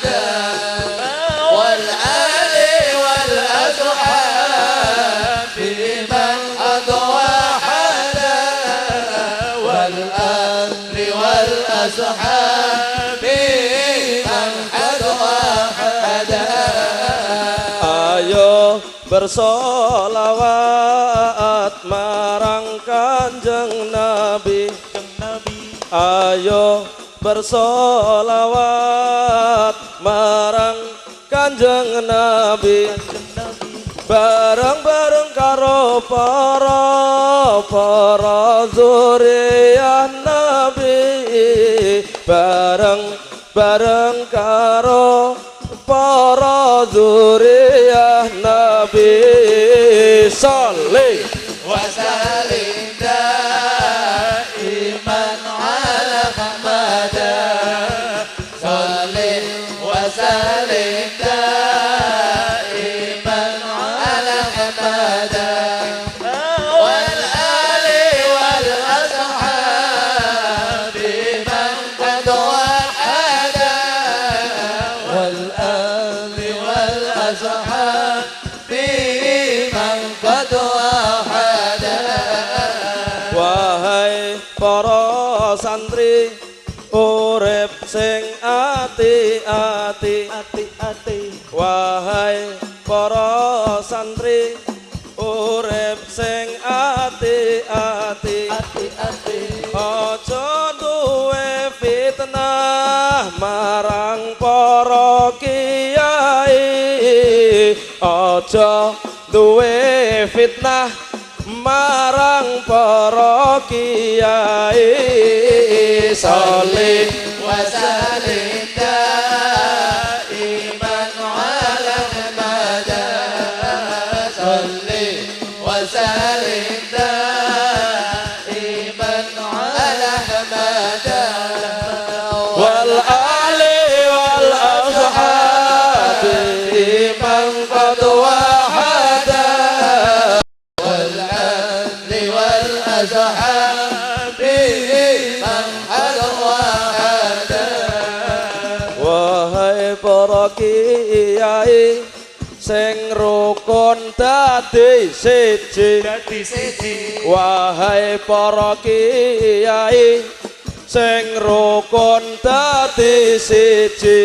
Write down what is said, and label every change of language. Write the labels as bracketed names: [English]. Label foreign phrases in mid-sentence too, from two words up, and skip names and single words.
[Arabic] والآل والأصحاب بمن قد وحدا. والآل والأصحاب بمن قد وحدا. [Javanese] Ayo bersolawat marang Kanjeng Nabi. Ayo bersolawat marang Kanjeng Nabi. Bareng-bareng karo para zuriyah Nabi. Bareng karo para zuriyah Nabi. [Arabic] Sholli وسلم دائما على أحمد. صل وسلم دائما على أحمد. والآل والأصحاب بمن قد وحدا. والآل والأصحاب بمن قد وحدا. [Javanese] Wahai para santri urip sing ati-ati. Wahai para santri urip sing ati-ati. Aja duwe fitnah marang para kiai. Aja duwe fitnah marang para kiai. [Arabic] Sholli وسلم دائما على أحمد. صل وسلم دائما على أحمد. والآل والأصحاب من قد وحدا. والآل والأصحاب من قد وحدا. [Javanese] Wahai para kiai sing rukun dadi siji. Wahai para kiai sing rukun dadi siji.